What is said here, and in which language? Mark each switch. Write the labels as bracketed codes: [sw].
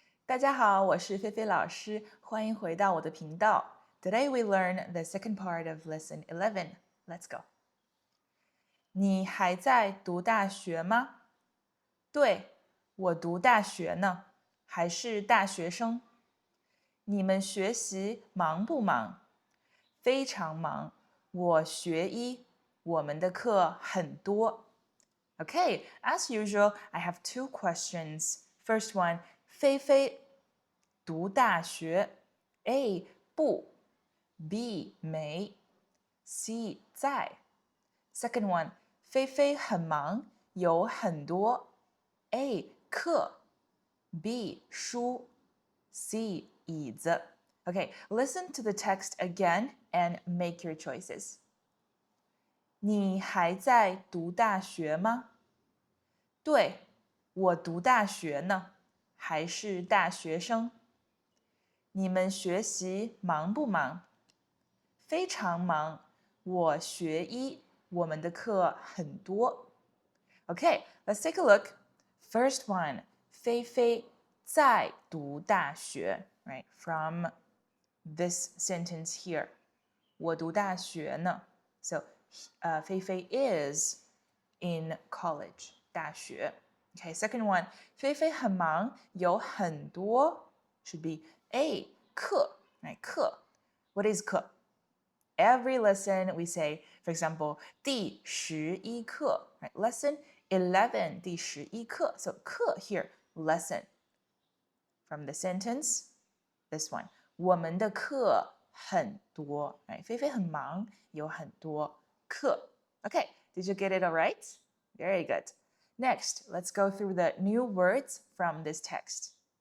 [zh] 大家好，我是菲菲老师，欢迎回到我的频道。 [en] Today we learn the second part of lesson 11. Let's go. [zh] 你还在读大学吗？对，我读大学呢，还是大学生。你们学习忙不忙？非常忙。我学医，我们的课很多。 [en] Okay, as usual, I have two questions. First one, [zh] 菲菲读大学 A 不 B 没 C 在 [en] Second one [zh] 菲菲很忙有很多 A 课 B 书 C 椅子 [en] Okay, listen to the text again and make your choices. [zh] 你还在读大学吗？对，我读大学呢，还是大学生。你们学习忙不忙？非常忙。我学医，我们的课很多。 [en] Okay, let's take a look. First one, [zh] 菲菲在读大学 right? [en] From this sentence here. [zh] 我读大学呢 [en] So, 菲菲 is in college, 大学。 Okay, second one, [zh] 菲菲很忙，有很多 [en] should be A, 课 right? 课 What is 课?Every lesson we say, for example, 第11课 right? Lesson 11, 第11课 So, 课 here, lesson. From the sentence, this one. [zh] 我们的课很多 right? 菲菲很忙，有很多课 [en] Okay, did you get it all right? Very good. Next, let's go through the new words from this text.